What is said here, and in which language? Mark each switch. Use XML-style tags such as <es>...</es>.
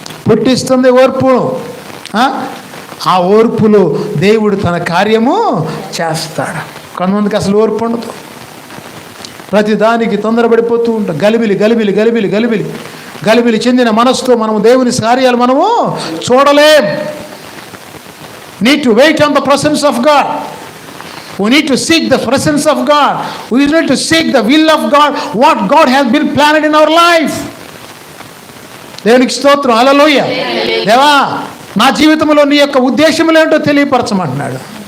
<te>పుట్టిస్తుంది ఓర్పును. ఆ ఓర్పులో దేవుడు తన కార్యము చేస్తాడు. కొంతమందికి అసలు ఓర్పు ఉండదు. ప్రతిదానికి తొందరపడిపోతూ ఉంటాం. గలిబిలి గలిబిలి గలిబిలి గలిబిలి గలిబిలి చెందిన మనసుతో మనము దేవుని కార్యాలు మనము చూడలేం.</te> <en>Need to wait on the presence of God. We need to seek the presence of God. We need to seek the will of God, what God has been planned in our life.</en> <te>దేవునికి స్తోత్రం. హల్లెలూయా. దేవా, నా జీవితంలో నీ యొక్క ఉద్దేశములు ఏంటో తెలియపరచమంటున్నాడు.</te>